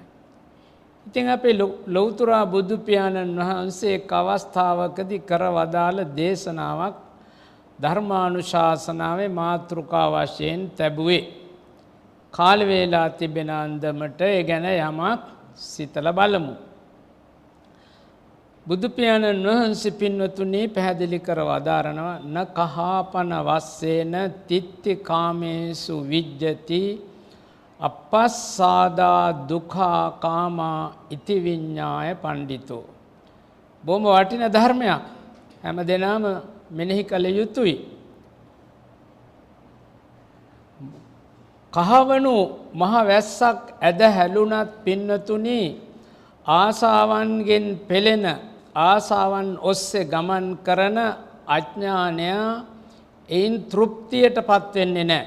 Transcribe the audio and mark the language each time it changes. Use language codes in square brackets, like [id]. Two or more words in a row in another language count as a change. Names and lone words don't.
[si] ඉතින් අපේ ලෞතර බුදු පියාණන් වහන්සේ එක් අවස්ථාවකදී කර වදාළ දේශනාවක් ධර්මානුශාසනාවේ මාතෘකා වශයෙන් තැබුවේ. කාල වේලා තිබෙන අන්දමට ඒ ගැන යමක් සිතලා බලමු. බුදු පියාණන් වහන්සේ පින්වතුනි පැහැදිලි කර වදාරනවා [pi] න කහාපන වස්සේන තිත්ති කාමේසු විජ්ජති අපස්සාදා දුඛා කාමා ඉති විඤ්ඤාය පණ්ඩිතෝ. [si] බොහොම වටින ධර්මයක්. හැම දෙනාම මෙනෙහි කළ යුතුයි. කහවණු මහ වැස්සක් ඇද හැලුණත් පින්නතුනි ආසාවන්ගෙන් පෙළෙන ආසාවන් ඔස්සේ ගමන් කරන අඥානය එයින් තෘප්තියටපත් වෙන්නේ නැහැ.